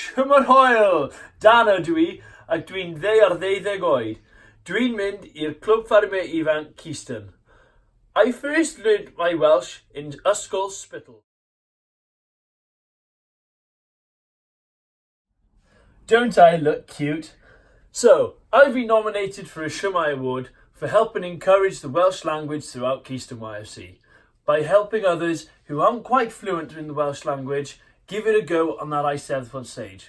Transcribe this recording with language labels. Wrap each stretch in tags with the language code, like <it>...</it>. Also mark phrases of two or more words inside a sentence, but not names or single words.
<cy>Shwmae hoel! Dan ydw I, ac dwi'n 12 oed. Dwi'n mynd i'r clwb ffarmau ifanc Keystone.</cy> <en>I first learned my Welsh in Ysgol Spittle. Don't I look cute? So, I've been nominated for a Shwmae Award for helping encourage the Welsh language throughout Keystone YFC, by helping others who aren't quite fluent in the Welsh language give it a go on that Eisteddfod stage.</en>